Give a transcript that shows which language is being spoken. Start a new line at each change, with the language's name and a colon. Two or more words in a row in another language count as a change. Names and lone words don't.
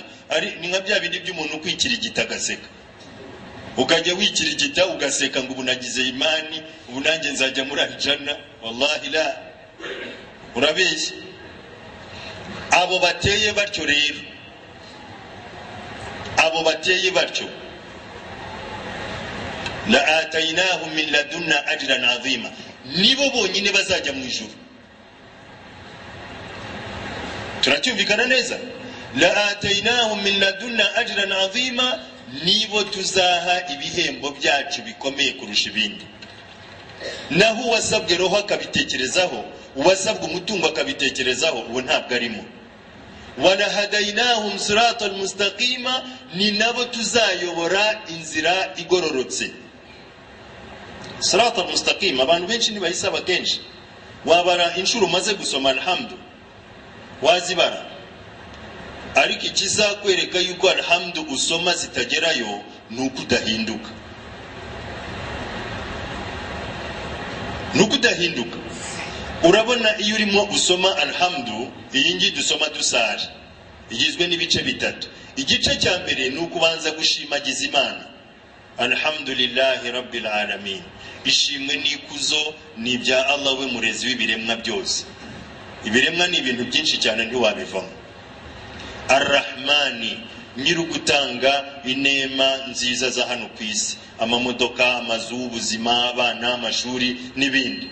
Kinyarwanda: Ari ni nka bya bindi by'umuntu kwikirigita agaseka, ukajya wikirigita ugaseka ngo ubunagize imani, ubu nanjye nzajya muri aljana.
Arabic: والله لا,
Kinyarwanda: urabeshye. Abo bateye batyo rero, abo bateye batyo,
Arabic: لآتيناهم من لدنا أجرا عظيما,
Kinyarwanda: nibo bonyine bazajya mu ijuru. Turacyumvikana neza?
Arabic: لآتيناهم من لدنا أجرا عظيما,
Kinyarwanda: nibo tuzaha ibihembo byacu bikomeye kurusha ibindi. Naho uwasabwe roho akabitekerezaho, uwasabwe umutungo akabitekerezaho, uwo ntabwo arimo.
Arabic: ولهديناهم صراطا مستقيما,
Kinyarwanda: ni nabo tuzayobora inzira igororotse.
Arabic: صراطا مستقيما
Kinyarwanda: abantu benshi nibayisaba kenshi, wabara inshuro maze gusoma alhamdu wazibara, ariko ikizakwereka yuko alhamdu usoma zitagerayo nuko udahinduka, nuko udahinduka. Urabona iyo urimo usoma alhamdu, iyi ngi dusoma dusari, igizwe n'ibice bitatu. Igice cya mbere ni ukubanza gushimagiza Imana,
Arabic: الحمد لله رب العالمين,
Kinyarwanda: ishimwe n'ikuzo ni ibya Allah we murezi w'ibiremwa byose. Ibiremwa ni ibintu byinshi cyane ntiwabivamo. Arrahmani, nyirugutanga inema nziza za hano ku isi, amamodoka, amazu, ubuzima, abana, amashuri n'ibindi.